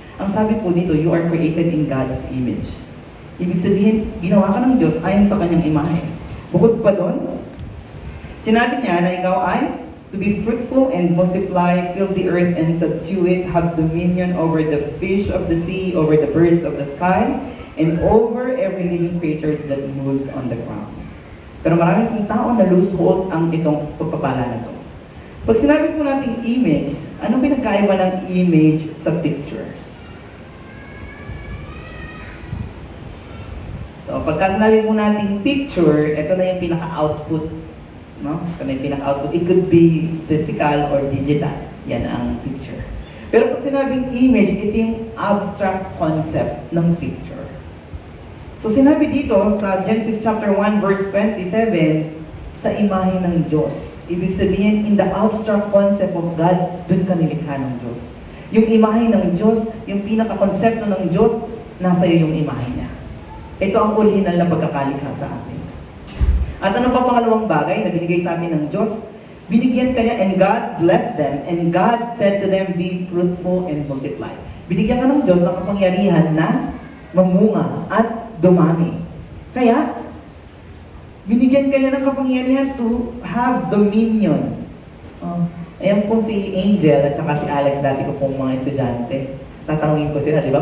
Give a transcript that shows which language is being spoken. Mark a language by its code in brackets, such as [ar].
[tl] Ang sabi po dito, [en] you are created in God's image. [tl] Ibig sabihin, ginawa ka ng Diyos ayon sa kanyang imahe. Bukod pa doon, sinabi niya na ikaw ay [en] to be fruitful and multiply, fill the earth and subdue it, have dominion over the fish of the sea, over the birds of the sky, and over every living creature that moves on the ground. [tl] Pero maraming pong tao na lose hold ang itong pagpapala na ito. Pag sinabi po nating image, anong pinagkaiba ng image sa picture? So, pagka sinabi po nating picture, ito na yung pinaka-output. No? Ito na yung pinaka-output. [en] It could be physical or digital. [tl] Yan ang picture. Pero pag sinabing image, ito yung abstract concept ng picture. So, sinabi dito sa Genesis chapter 1 verse 27, sa imahe ng Diyos. Ibig sabihin, [en] in the abstract concept of God, [tl] dun ka nilikha ng Diyos. Yung imahe ng Diyos, yung pinaka-konsepto ng Diyos, nasa iyo yung imahe niya. Ito ang original na pagkakalikha sa atin. At ano pa pangalawang bagay na binigay sa atin ng Diyos? Binigyan kanya, [en] and God blessed them, and God said to them, be fruitful and multiply. [tl] Binigyan ka ng Diyos ng kapangyarihan na mamunga at dumami. Kaya, binigyan kanya ng kapangyarihan [en] to have dominion. [tl] Ayan po si Angel at saka si Alex, dati ko pong mga estudyante. Tatanungin ko sila, di ba?